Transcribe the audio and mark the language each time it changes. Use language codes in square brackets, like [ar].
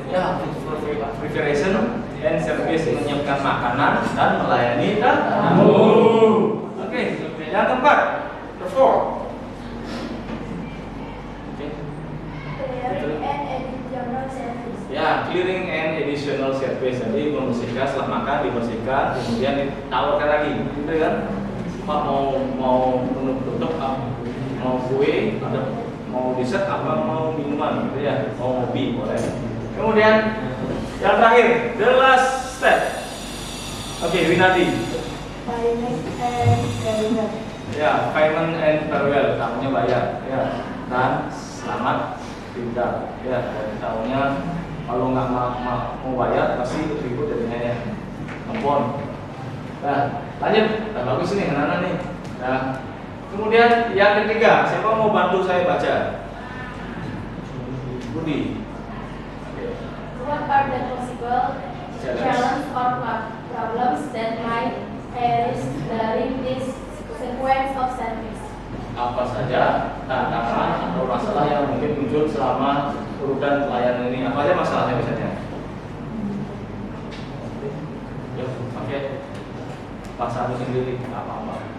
[id] Ya, [en] preparation and service, [id] menyiapkan makanan dan melayani tamu. Oke. Yang keempat? [en] The fourth. [id] Oke. [en] Clearing and additional service. Ya, clearing and additional service. [id] Jadi membersihkan setelah makan, dibersihkan, kemudian ditawarkan lagi, gitu kan? Pak mau tutup, mau kue, ada mau dessert apa mau minuman, gitu ya? Mau kopi boleh. Kemudian yang terakhir, [en] the last step. [id] Oke, Winadi. [en] Payment and farewell. [id] Ya, [en] payment and farewell, [id] tamunya bayar, ya. Dan selamat tinggal, ya. Dan tamunya kalau nggak mau bayar pasti ribut jadinya ya. Ampun. Nah, lanjut. Nah, bagus nih anak-anak nih. Nah, kemudian yang ketiga, siapa mau bantu saya baca? Budi. [en] What are the possible challenges or problems that might arise during this sequence of service? [id] Apa saja tantangan atau masalah yang mungkin muncul selama urutan pelayanan ini apa aja masalahnya biasanya? Ya, pakai bahasa aku sendiri apa-apa.